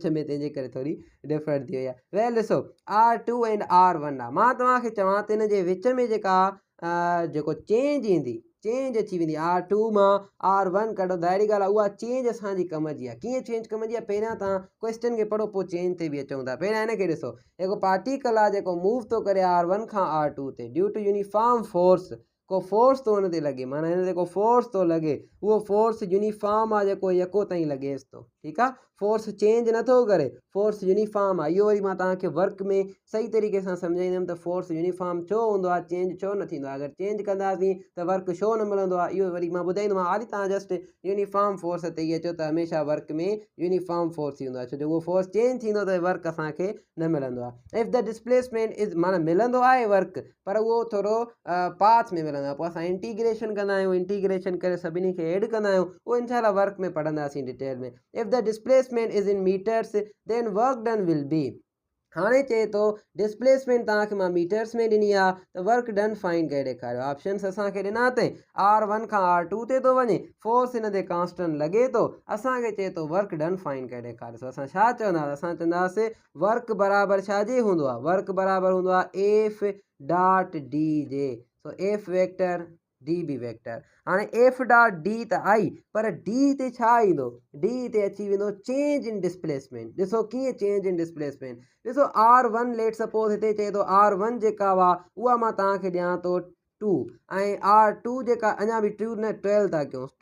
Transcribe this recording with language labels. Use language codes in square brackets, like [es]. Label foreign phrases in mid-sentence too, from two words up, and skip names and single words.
[sd] में तंहिंजे करे थोरी डिफरेंट थी वई आहे वेल ॾिसो R2 एंड R1 आहे मां तव्हांखे चवां त हिन जे विच में जेका जेको चेंज ईंदी चेंज अची वेंदी R2 मां R1 कढो ज़ाहिरी ॻाल्हि आहे उहा चेंज असांजी कम जी आहे कीअं चेंज कम जी आहे पहिरियां तव्हां क्वेश्चन खे पढ़ो पोइ चेंज ते बि अचूं था पहिरियां हिनखे ॾिसो जेको पार्टिकल आहे जेको मूव थो करे R1 खां R2 ते [en] due to uniform force [sd] को फोर्स थो हुन ते लॻे माना हिन ते को फोर्स थो लॻे उहो [en] force uniform [sd] आहे जेको यको ताईं लॻेसि थो ठीकु आहे [en] force change [sd] नथो करे [en] force uniform [sd] आहे इहो वरी मां तव्हांखे वर्क में सही तरीक़े सां सम्झाईंदुमि त [en] force uniform [sd] छो हूंदो आहे चेंज छो न थींदो आहे अगरि चेंज कंदासीं त वर्क छो न मिलंदो आहे इहो वरी मां ॿुधाईंदोमांव हाली तव्हां [en] just uniform force [sd] ते ई अचो त हमेशह वर्क में [en] uniform force [sd] थींदो आहे छो जो उहो [en] force change [sd] थींदो त वर्क असांखे न मिलंदो आहे [en] if the displacement is [sd] माना मिलंदो आहे वर्क पर उहो थोरो पाथ में मिलंदो आहे पोइ असां इंटीग्रेशन कंदा आहियूं इंटीग्रेशन करे सभिनी खे एड कंदा आहियूं उहो इनशाला वर्क में पढ़ंदासीं डिटेल में [en] if the displacement is in meters then work done will be [sd] हाणे चए थो डिस्प्लेसमेंट तव्हांखे मां मीटर्स में ॾिनी आहे त [en] work done find [sd] करे ॾेखारियो ऑप्शन्स असांखे ॾिना अथई R1 खां R2 ते थो वञे फोर्स हिन ते कांस्टेंट लॻे थो असांखे चए थो [en] work done find [sd] करे ॾेखारियो असां छा चवंदासीं असां चवंदासीं वर्क बराबरि छाजे हूंदो आहे वर्क बराबरि हूंदो आहे [en] F dot D [sd] जे सो [en] F vector D B vector [sd] हाणे [en] F dot D [sd] त आई पर डी ते छा ईंदो डी ते अची वेंदो [en] change in displacement [sd] ॾिसो कीअं [en] change in displacement [sd] ॾिसो R1 [en] let suppose [sd] हिते चए थो R1 जेका हुआ उहा मां तव्हांखे ॾियां थो 2 ऐं R2 जेका अञा बि 2 न 12 था कयूंसि